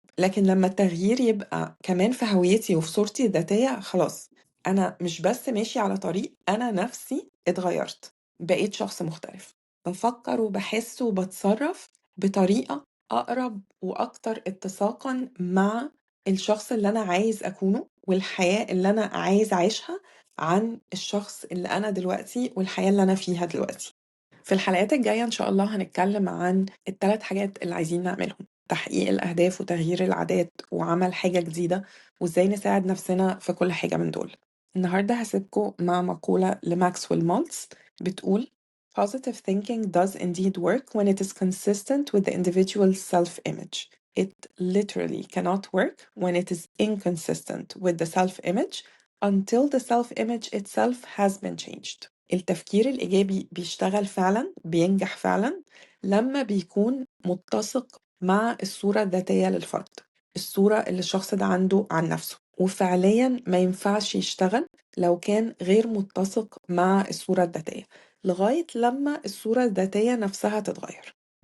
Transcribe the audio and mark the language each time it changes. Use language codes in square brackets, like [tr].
[ar] لكن لما التغيير يبقى كمان في هويتي وفي صورتي الذاتية، خلاص أنا مش بس ماشي على طريق، أنا نفسي اتغيرت، بقيت شخص مختلف، بفكر وبحس وبتصرف بطريقة أقرب وأكتر اتساقا مع الشخص اللي أنا عايز أكونه والحياة اللي أنا عايز أعيشها عن الشخص اللي أنا دلوقتي والحياة اللي أنا فيها دلوقتي. في الحلقات الجاية إن شاء الله هنتكلم عن الثلاث حاجات اللي عايزين نعملهم: تحقيق الأهداف وتغيير العادات وعمل حاجة جديدة، وإزاي نساعد نفسنا في كل حاجة من دول. النهاردة هسيبكم مع مقولة لماكسويل مالتز بتقول: [en] Positive thinking does indeed work when it is consistent with the individual's self-image. It literally cannot work when it is inconsistent with the self-image until the self-image itself has been changed. [ar] التفكير الإيجابي بيشتغل فعلا، بينجح فعلا لما بيكون متسق مع الصورة الذاتية للفرد، الصورة اللي الشخص ده عنده عن نفسه، وفعليا ما ينفعش يشتغل لو كان غير متسق مع الصورة الذاتية لغاية لما الصورة الذاتية نفسها تتغير.